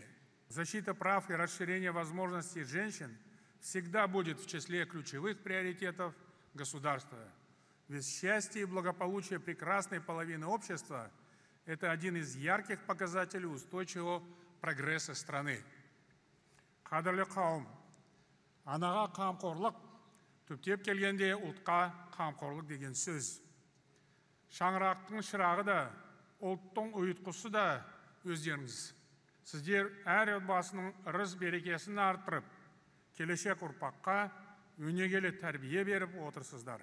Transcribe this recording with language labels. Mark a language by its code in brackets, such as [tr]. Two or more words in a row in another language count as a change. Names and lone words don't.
[ru] Защита прав и расширение возможностей женщин всегда будет в числе ключевых приоритетов государства. Ведь счастье и благополучие прекрасной половины общества – это один из ярких показателей устойчивого прогресса страны. [kk] Қадірлі қауым, анаға қамқорлық, түптеп келгенде ұлтқа қамқорлық деген сөз. Шаңырақтың шырағы да, ұлттың ұйытқысы да өздеріңіз. Сіздер әр отбасының ырыс берекесін арттырып, келешек ұрпаққа өнегелі тәрбие беріп отырсыздар.